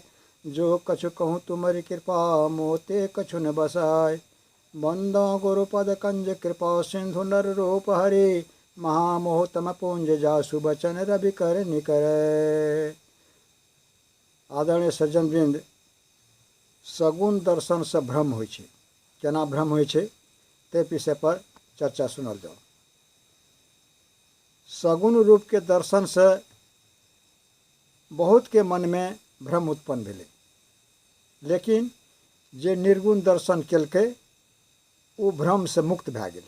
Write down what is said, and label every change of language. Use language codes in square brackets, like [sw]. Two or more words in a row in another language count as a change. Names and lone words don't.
[awa] जो कछु कहूँ तुम्हारी कृपा मोते कछु न बसाय। बंदो गुरुपद कंज कृपा सिंधु नर रूप हरि। महामोहतम पुंज जासु बचन रवि कर निकर। [mai] आदरणीय सज्जन वृंद, सगुण दर्शन से भ्रम होइ छै। केना भ्रम होइ छै ते विषय पर चर्चा सुनल जाओ। सगुण रूप के दर्शन से बहुत के मन में भ्रम उत्पन्न भेलै, लेकिन जे निर्गुण दर्शन केलकै ओ भ्रम से मुक्त भए गेलै।